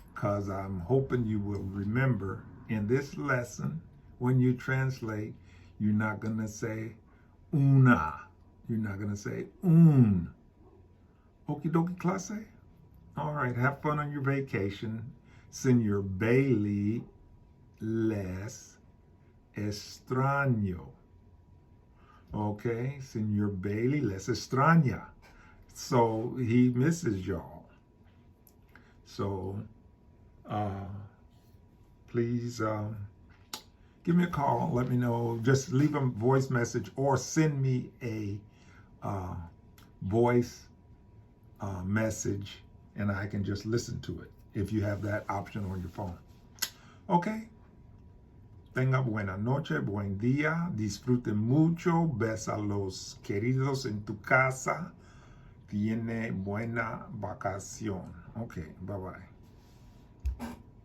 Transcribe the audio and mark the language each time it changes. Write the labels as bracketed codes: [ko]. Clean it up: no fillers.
[en] Because I'm hoping you will remember in this lesson, when you translate, you're not going to say una. You're not going to say un. Okie dokie, clase? All right, have fun on your vacation. [es] Señor Bailey les extraño. [en] Okay, [es] Señor Bailey les extraña. [en] So he misses y'all. So please give me a call. Let me know. Just leave a voice message or send me a voice message, and I can just listen to it if you have that option on your phone. Okay. [es] Tenga buena noche, buen día, disfruten mucho, ves a los queridos en tu casa, tiene buena vacación. [en] Okay, bye-bye.